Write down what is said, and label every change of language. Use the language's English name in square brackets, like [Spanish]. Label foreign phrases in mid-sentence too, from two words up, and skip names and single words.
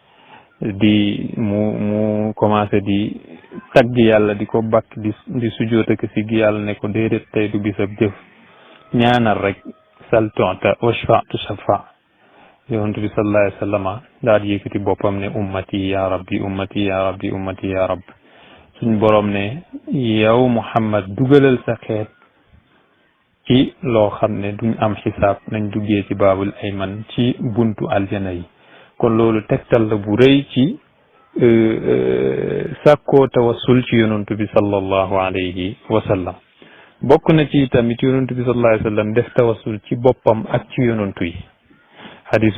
[Wolof] mu commencé di tagg yàlla di ko bakk di sujjóot ak si gi yàlla ne ko déedéet tey du bisab jëf ñaanal rek [Arabic] سل تعط واشفع تشفع [Wolof] yonent bi [Arabic] صلى الله عليه وسلم [Wolof] daal di yëkkati boppam ne [Arabic] أمتي يا رب أمتي يا رب أمتي يا رب [Wolof] suñ borom ne yow Muhammad dugalal sa xeet ci loo xam ne duñ am xisaab nañ duggee ci [Arabic] باب الأيمن [Wolof] ci buntu aljana yi kon loolu tegtal la bu rëy ci sàkkoo tawassul ci yonent bi [Arabic] صلى الله عليه وسلم [Wolof] bokk na ci tamit yonent bi [Arabic] صلى الله عليه وسلم [Wolof] def tawassul ci boppam ak ci yonentu yi hadis